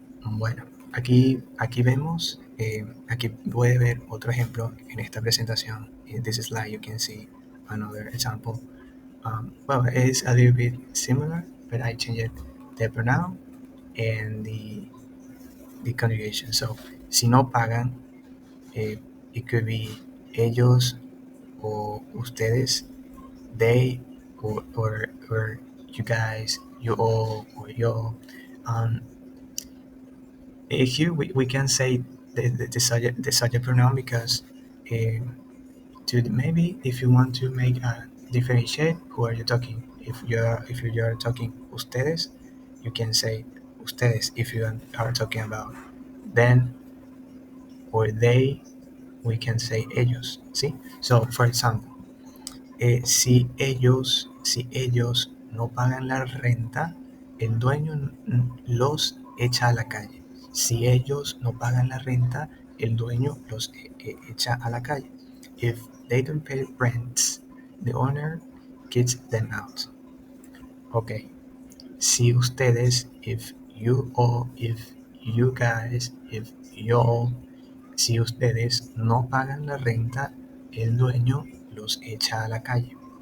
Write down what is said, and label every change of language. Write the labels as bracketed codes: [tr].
[es] Bueno, aquí vemos, aquí puede ver otro ejemplo en esta presentación. [en] In this slide you can see another example. Well, it's a little bit similar, but I changed the pronoun and the conjugation. So, si no pagan, it could be ellos o ustedes, they or you guys, you all or yo. Um, Here we can say the subject pronoun because uh, maybe if you want to make a differentiate who are you talking. If you're talking ustedes, you can say ustedes. If you are talking about them or they, we can say ellos. See? [es] So for example, si ellos no pagan la renta, el dueño los echa a la calle. Si ellos no pagan la renta, el dueño los echa a la calle. [en] If they don't pay rent, the owner kicks them out. [es] Okay. Si ustedes, if you all, if you guys, if you all, si ustedes no pagan la renta, el dueño los echa a la calle.